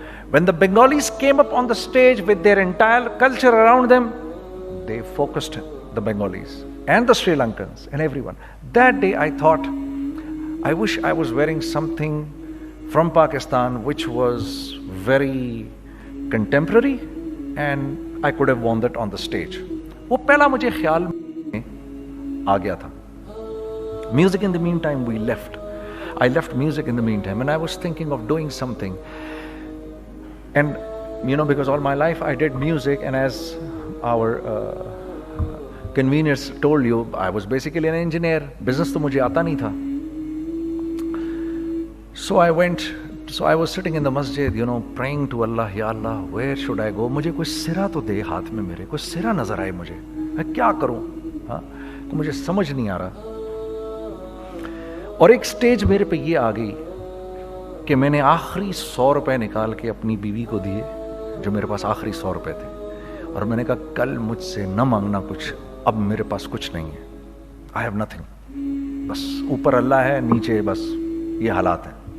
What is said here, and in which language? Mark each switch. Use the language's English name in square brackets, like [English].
[English] When the Bengalis came up on the stage with their entire culture around them, they focused the Bengalis and the Sri Lankans and everyone. That day I thought, I wish I was wearing something from Pakistan which was very contemporary and I could have worn that on the stage. [Urdu] وہ پہلا مجھے خیال میں آ گیا تھا. [English] Music in the meantime I left music in the meantime, and I was thinking of doing something. And you know, because all my life I did music, and as our convenience told you, I was basically an engineer. Business [Urdu] تو مجھے آتا نہیں تھا. [English] So I was sitting in the masjid, you know, praying to Allah, Ya Allah, where should I go? [Urdu] مجھے کوئی سرا تو دے ہاتھ میں, میرے کوئی سرا نظر آئے مجھے, میں کیا کروں, مجھے سمجھ نہیں آ رہا. اور ایک سٹیج میرے پہ یہ آ گئی کہ میں نے آخری 100 روپے نکال کے اپنی بیوی کو دیے, جو میرے پاس آخری 100 روپے تھے, اور میں نے کہا کل مجھ سے نہ مانگنا کچھ, اب میرے پاس کچھ نہیں ہے, [English] I have nothing, [Urdu] بس اوپر اللہ ہے, نیچے بس یہ حالات ہیں.